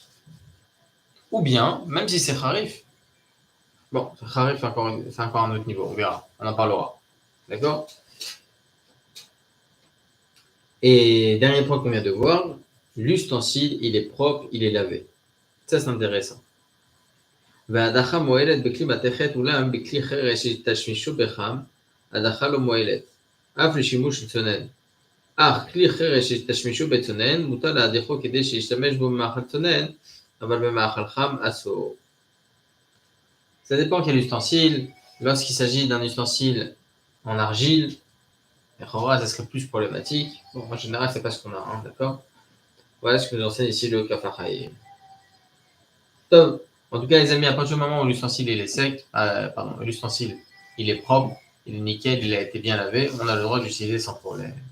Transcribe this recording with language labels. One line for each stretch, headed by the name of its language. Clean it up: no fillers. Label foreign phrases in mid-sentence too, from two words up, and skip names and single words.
French: Ou bien, même si c'est harif. Bon, harif, c'est encore un autre niveau, on verra, on en parlera. D'accord? Et dernier point qu'on vient de voir, l'ustensile, il est propre, il est lavé. Ça, c'est intéressant.
Hebrew: וההדחה מועלת בכלי מתכת אולם בכלי חרש שתשמישו בחם, הדחה לא מועלת, אף לשימוש צונן. אך כלי חרש שתשמישו בצונן, מותר להדיחו כדי שישתמש בו במאכל צונן, אבל במאכל חם אסור.
French: Ça dépend quel ustensile. Lorsqu'il s'agit d'un ustensile en argile, ça serait plus problématique. Bon, en général, c'est pas ce qu'on a, hein, d'accord? Voilà ce que nous enseigne ici le Kafar Haïm. Top. En tout cas, les amis, à partir du moment où l'ustensile il est sec, l'ustensile il est propre, il est nickel, il a été bien lavé, on a le droit d'utiliser sans problème.